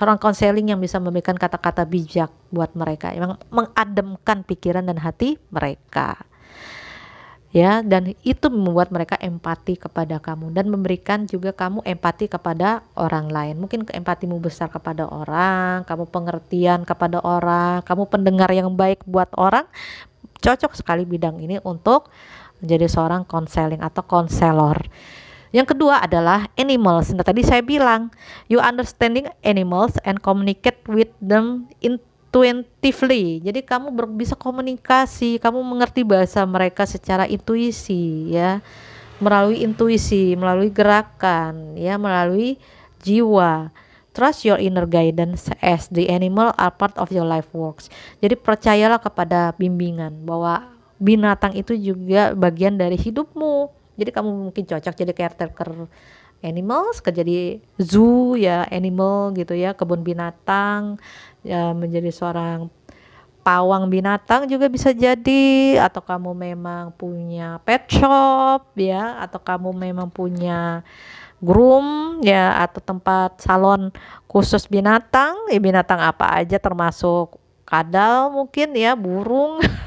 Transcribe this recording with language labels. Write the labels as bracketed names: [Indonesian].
[Indonesian] Seorang konseling yang bisa memberikan kata-kata bijak buat mereka, yang mengademkan pikiran dan hati mereka ya, dan itu membuat mereka empati kepada kamu dan memberikan juga kamu empati kepada orang lain. Mungkin empatimu besar kepada orang, kamu pengertian kepada orang, kamu pendengar yang baik buat orang. Cocok sekali bidang ini untuk menjadi seorang konseling atau konselor. Yang kedua adalah animals. Nah, tadi saya bilang [English] you understanding animals and communicate with them intuitively. [Indonesian] Jadi kamu bisa komunikasi, kamu mengerti bahasa mereka secara intuisi ya, melalui intuisi, melalui gerakan ya, melalui jiwa. [English] Trust your inner guidance as the animal are part of your life works. [Indonesian] Jadi percayalah kepada bimbingan bahwa binatang itu juga bagian dari hidupmu. Jadi kamu mungkin cocok jadi caretaker animals, jadi zoo ya, animal gitu ya, kebun binatang ya, menjadi seorang pawang binatang juga bisa jadi, atau kamu memang punya pet shop ya, atau kamu memang punya groom ya, atau tempat salon khusus binatang ya, binatang apa aja termasuk kadal mungkin ya, burung.